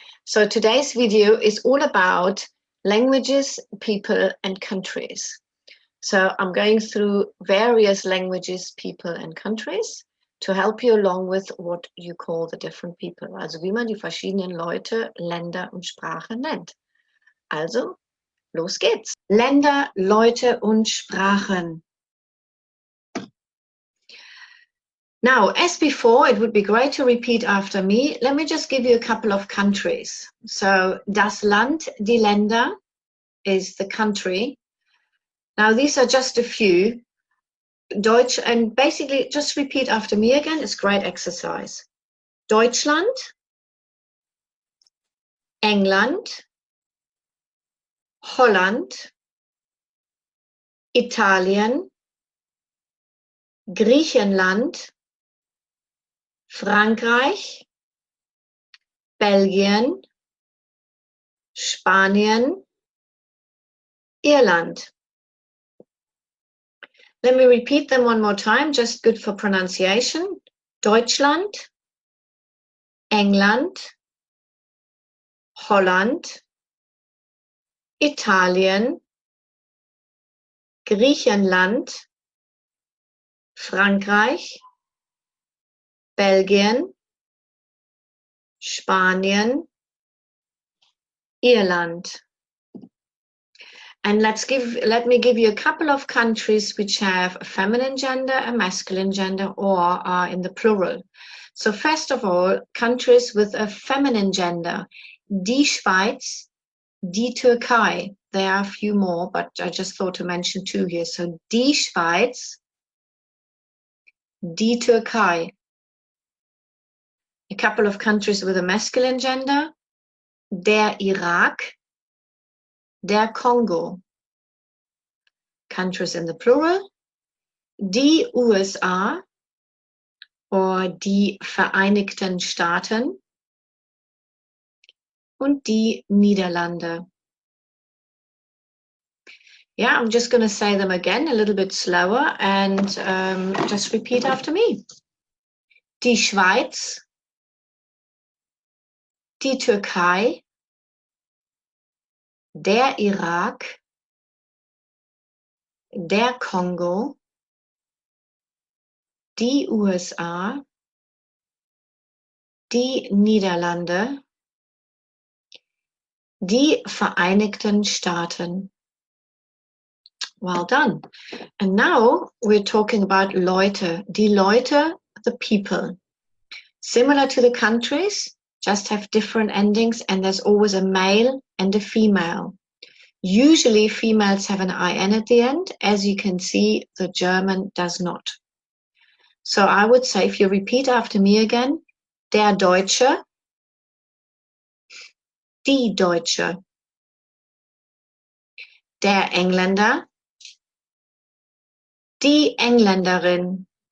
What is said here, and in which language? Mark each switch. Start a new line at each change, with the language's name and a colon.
English: So today's video is all about languages, people and countries. So I'm going through various languages, people and countries to help you along with what you call the different people.
German: Also wie man die verschiedenen Leute, Länder und Sprachen nennt. Also, los geht's. Länder, Leute und Sprachen.
English: Now, as before, it would be great to repeat after me. Let me just give you a couple of countries. So, das Land, die Länder is the country. Now, these are just a few. Deutsch, and basically just repeat after me again. It's great exercise.
German: Deutschland, England, Holland, Italien, Griechenland, Frankreich, Belgien, Spanien, Irland.
English: Let me repeat them one more time, just good for pronunciation.
German: Deutschland, England, Holland, Italien, Griechenland, Frankreich, Belgien, Spanien, Irland.
English: And let me give you a couple of countries which have a feminine gender, a masculine gender, or are in the plural. So first of all, countries with a feminine gender.
German: Die Schweiz, die Türkei.
English: There are a few more, but I just thought to mention two here.
German: So die Schweiz, die Türkei.
English: A couple of countries with a masculine gender.
German: Der Irak, der Kongo.
English: Countries in the plural.
German: Die USA or die Vereinigten Staaten. Und die Niederlande.
English: Yeah, I'm just going to say them again a little bit slower and just repeat after me.
German: Die Schweiz, die Türkei, der Irak, der Kongo, die USA, die Niederlande, die Vereinigten Staaten.
English: Well done. And now we're talking about Leute. Die Leute, the people. Similar to the countries, just have different endings, and there's always a male and a female. Usually females have an IN at the end. As you can see, the German does not. So I would say, if you repeat after me again,
German: der Deutsche, die Deutsche, der Engländer, die Engländerin,